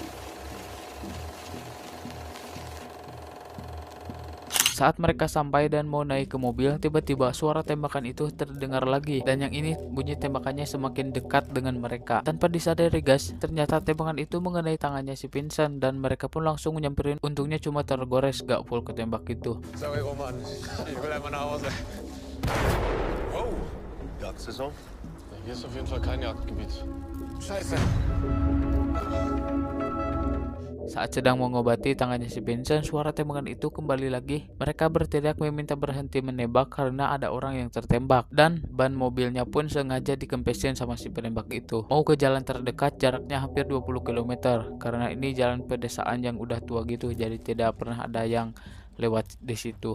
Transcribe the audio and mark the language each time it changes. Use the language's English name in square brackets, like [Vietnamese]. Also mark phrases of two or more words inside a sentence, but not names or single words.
[Indonesian] Saat mereka sampai dan mau naik ke mobil, tiba-tiba suara tembakan itu terdengar lagi, dan yang ini bunyi tembakannya semakin dekat dengan mereka. Tanpa disadari guys, ternyata tembakan itu mengenai tangannya si Vincent, dan mereka pun langsung nyamperin. Untungnya cuma tergores, gak full ketembak gitu. [German] Sorry, Roman. Ich will einmal nach Hause. Wow. Jagdsaison? Hier ist auf jeden Fall kein Jagdgebiet. Scheiße. [Indonesian] Saat sedang mengobati tangannya si Vincent, suara tembakan itu kembali lagi. Mereka berteriak meminta berhenti menembak karena ada orang yang tertembak, dan ban mobilnya pun sengaja dikempesin sama si penembak itu. Mau ke jalan terdekat jaraknya hampir 20 km karena ini jalan pedesaan yang udah tua gitu, jadi tidak pernah ada yang lewat di situ.